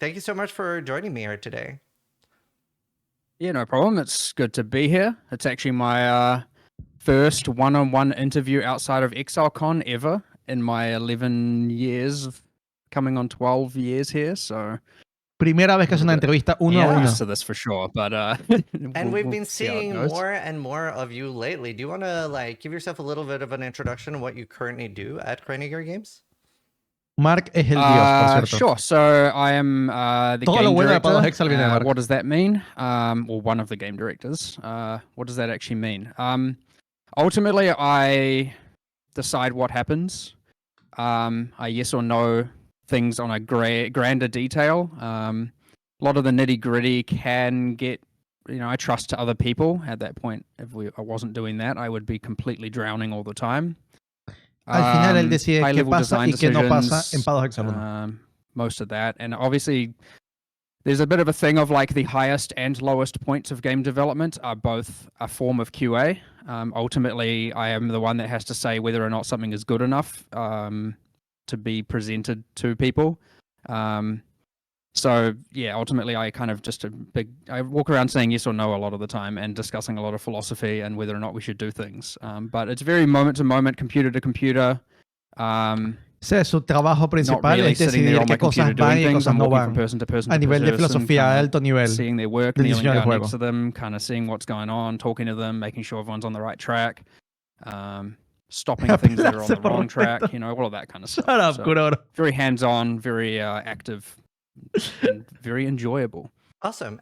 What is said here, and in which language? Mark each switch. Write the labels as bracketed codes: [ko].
[en] Thank you so much for joining me here today. Yeah, no problem. It's good to be here. It's actually my first one-on-one interview outside of ExileCon ever in my 11 years, coming on 12 years here, so... [es] Primera vez que haces una entrevista uno a uno. [en] To this for sure, but and we've been seeing more and more of you lately. Do you want to give yourself a little bit of an introduction of what you currently do at Chronogear Games? [es] Mark es el dios, por cierto. [en] Sure. So I am the game director. What does that mean? Or one of the game directors. What does that actually mean? Ultimately, I decide what happens. I yes or no things on a grander detail. A lot of the nitty gritty can get, I trust to other people. At that point, if I wasn't doing that, I would be completely drowning all the time. [es] Al final él decide qué pasa y qué no pasa en Path of Exile 1. [en] Most of that, and obviously there's a bit of a thing of the highest and lowest points of game development are both a form of QA. Ultimately, I am the one that has to say whether or not something is good enough to be presented to people. So yeah, ultimately I kind of I walk around saying yes or no a lot of the time and discussing a lot of philosophy and whether or not we should do things. But it's very moment to moment, computer to computer. [es] Su trabajo principal es decidir qué cosas van y qué cosas no van a nivel de filosofía a alto nivel. [en] Seeing their work, kneeling down next to them, kind of seeing what's going on, talking to them, making sure everyone's on the right track. Stopping things that are on the wrong track, all of that kind of stuff. Shut up, so, very hands-on, very active, and very enjoyable. Awesome.